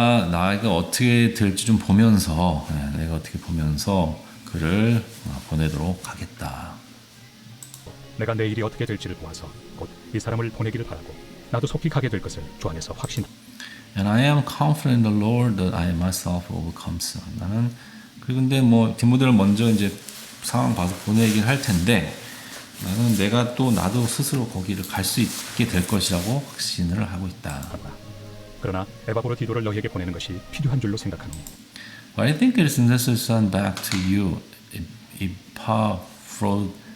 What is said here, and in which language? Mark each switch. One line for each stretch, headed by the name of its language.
Korean: 나에게 어떻게 될지 좀 보면서, 내가 어떻게 보면서 그를 보내도록 하겠다. 내가 내 일이 어떻게 될지를 보아서 곧 이 사람을 보내기를 바라고 나도 속히 가게 될 것을 주 안에서 확신.
English: And I am confident in the Lord that I myself will come soon.
Korean: 나는 근데 뭐 디모데를 먼저 이제 상황 봐서 보내긴 할 텐데 나도 스스로 거기를 갈 수 있게 될 것이라고 확신을 하고 있다. 그러나 에바브로디도를 너희에게 보내는 것이 필요한 줄로 생각하노니.
English: But I think it is necessary to send back to you Epaphroditus.